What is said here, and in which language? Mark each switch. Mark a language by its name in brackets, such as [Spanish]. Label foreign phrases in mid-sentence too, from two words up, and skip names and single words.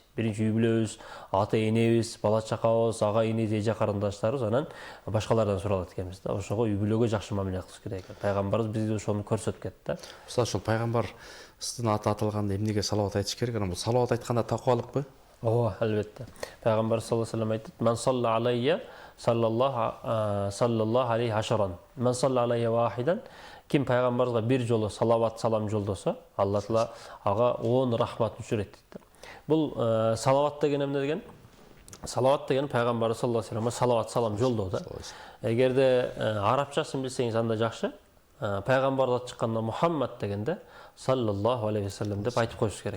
[Kyrgyz] Биринчи үй бүлөбүз, ата энебиз, бала чакабыз, ага инебиз, эже карындаштарыбыз, анан башкалардан суралат экенбиз да. Ошого үй бүлөгө жакшы мамиле кылыш керек экен. Пайгамбарыбыз бизге ошону көрсөткөн да. Мисалы ошол пайгамбардын аты аталганда эмнеге салават айтыш керек? Анан бул салават айтканда такыбалыкпы? Ооба, албетте. Пайгамбар [Arabic] صلى الله عليه وسلم [Kyrgyz] айтат: [Arabic] "من صلى علي صلى الله عليه عشرا. من صلى علي واحدة." [Kyrgyz] Ким пайгамбарга бир жолу салават салам жолдосо, Алла Таала ага 10 рахматын түшүрөт дейт. Бул салават деген эмне деген? Салават деген пайгамбар [Arabic] صلى الله عليه وسلم [Kyrgyz] салават салам жолдоо да. Эгерде арабчасын билсеңиз анда жакшы. Пайгамбардан чыкканда Мухаммад дегенде [Arabic] صلى الله عليه وسلم [Kyrgyz] деп айтып коюш керек.